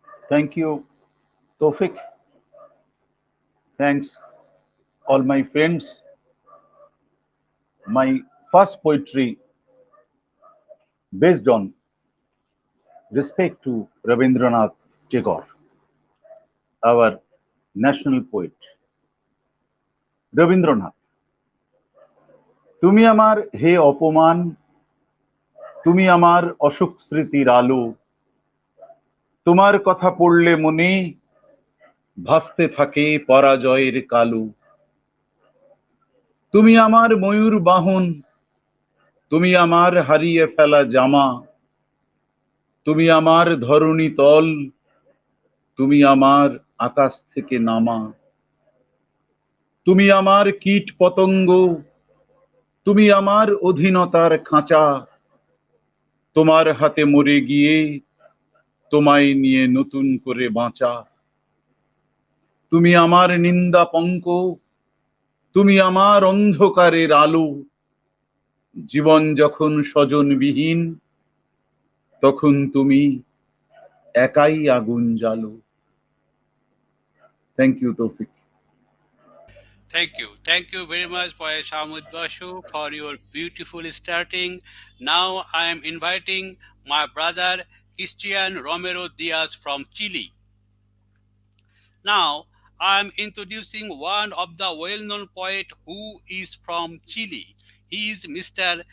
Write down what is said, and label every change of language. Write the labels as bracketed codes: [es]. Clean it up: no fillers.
[en] Thank you, Tofik. Thanks, all my friends. My first poetry, based on respect to Rabindranath Tagore, our national poet. [bn] Rabindranath, তুমি আমার হে অপমান, তুমি আমার অসুখ স্মৃতির আলো, তোমার কথা পড়লে মনে ভাসতে থাকে পরাজয়ের কালো। তুমি আমার ময়ূর বাহন, তুমি আমার হারিয়ে ফেলা জামা, তুমি আমার ধরণী তল, তুমি আমার আকাশ থেকে নামা, তুমি আমার কীট পতঙ্গ, তুমি আমার অধীনতার খাঁচা, তোমার হাতে মরে গিয়ে তোমায় নিয়ে নতুন করে বাঁচা। তুমি আমার নিন্দা পঙ্ক, তুমি আমার অন্ধকারের আলো, জীবন যখন স্বজনবিহীন তখন তুমি একাই আগুন জ্বালো। [en] Thank you Taufiq. Thank you. Thank you very much, poet Soumit Basu, for your beautiful starting. Now I am inviting my brother Cristian Romero Diaz from Chile. Now, I am introducing one of the well-known poet who is from Chile. He is Mr.